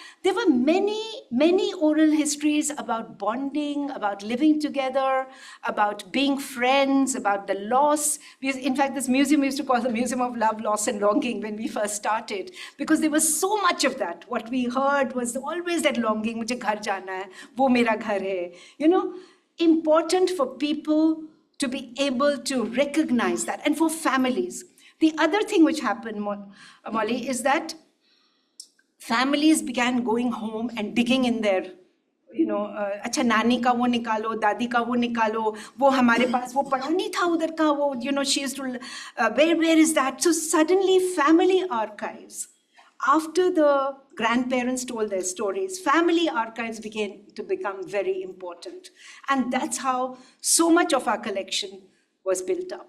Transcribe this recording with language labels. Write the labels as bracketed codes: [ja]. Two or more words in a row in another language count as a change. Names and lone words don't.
[en] There were many, many oral histories about bonding, about living together, about being friends, about the loss. In fact, this museum we used to call the Museum of Love, Loss and Longing when we first started, because there was so much of that. What we heard was always that longing, [hi] "मुझे घर जाना है, वो मेरा घर है." [en] Important for people to be able to recognize that, and for families. The other thing which happened, Molly, is that families began going home and digging in their, [hi] "अच्छा नानी का वो निकालो, दादी का वो निकालो, वो हमारे पास वो पड़ा नहीं था उधर का, वो, [en] she used to, where is that?" So suddenly family archives, after the grandparents told their stories, family archives began to become very important. And that's how so much of our collection was built up.